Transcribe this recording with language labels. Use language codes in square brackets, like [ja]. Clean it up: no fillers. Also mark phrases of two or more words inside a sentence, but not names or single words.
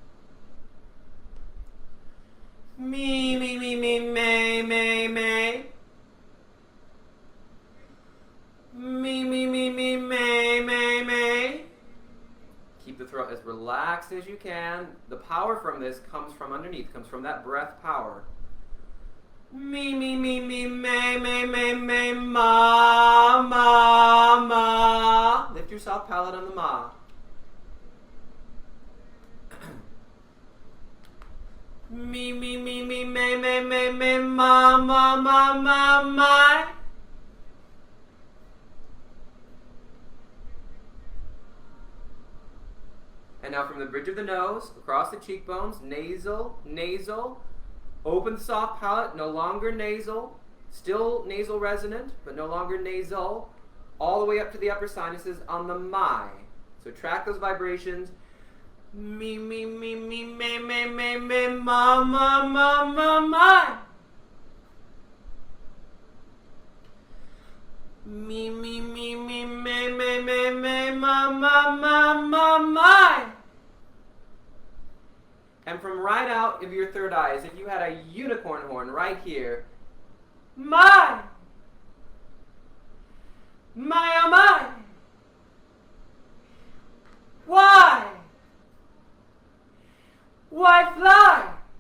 [en] Me, me, me, me, me, me, me. Me, me, me, me, me, me, me. Keep the throat as relaxed as you can. The power from this comes from underneath, comes from that breath power. Me, me, me, me, me, me, me, me, ma, ma, ma. Lift your soft palate on the ma. Me, me, me, me, me, me, me, me, ma, ma, ma, ma, ma. And now from the bridge of the nose, across the cheekbones, nasal, nasal. Open the soft palate, no longer nasal. Still nasal resonant, but no longer nasal. All the way up to the upper sinuses on the my. So track those vibrations. Me, me, me, me, me, me, me, me, ma, ma, ma, ma, ma. Me, me, me, me, me, me, me, me, ma, ma, ma, ma, ma. And from right out of your third eye, as if you had a unicorn horn right here. My! My, oh my! Why? Why fly?